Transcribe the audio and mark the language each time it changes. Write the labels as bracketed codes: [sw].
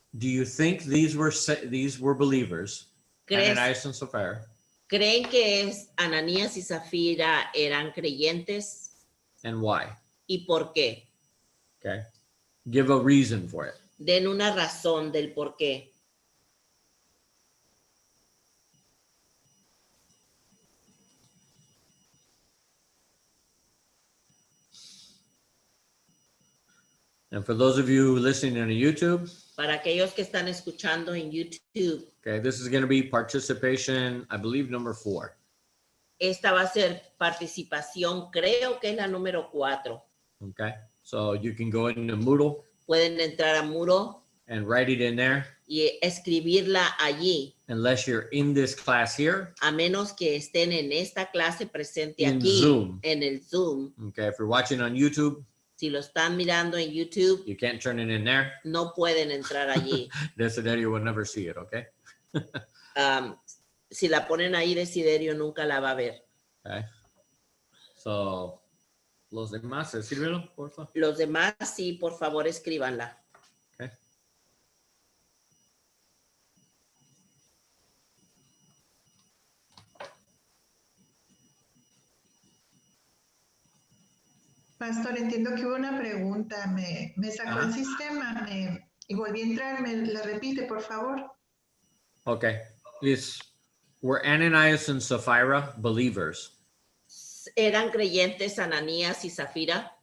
[en] do you think these were believers, Ananias and Sapphira, [es] ¿creen que Ananías y Zafira eran creyentes? [en] and why? [es] ¿Y por qué? [en] Okay. Give a reason for it. [es] Den una razón del por qué. [en] And for those of you listening on YouTube, [es] Para aquellos que están escuchando en YouTube, [en] okay, this is going to be participation, I believe, number 4. [es] esta va a ser participación, creo que es la número 4. [en] Okay. So you can go into Moodle [es] Pueden entrar a Muro [en] and write it in there. [es] y escribirla allí, [en] Unless you're in this class here, [es] a menos que estén en esta clase presente [en] In [es] aquí, [en] Zoom. [es] en el Zoom. [en] okay, if you're watching on YouTube, [es] Si lo están mirando en YouTube, [en] you can't turn it in there. [es] no pueden entrar allí. [en] Desiderio will never see it, okay? [es] Si la ponen ahí, Desiderio nunca la va a ver. [en] Okay. [es] So, los demás, escríbelo, por favor. Los demás, sí, por favor, escríbanla. [en] Okay. [es] Pastor, entiendo que hubo una pregunta, me sacó el sistema y volví a entrar, ¿me la repite, por favor? [en] Okay. Were Ananias and Sapphira believers? [es] ¿Eran creyentes Ananías y Zafira?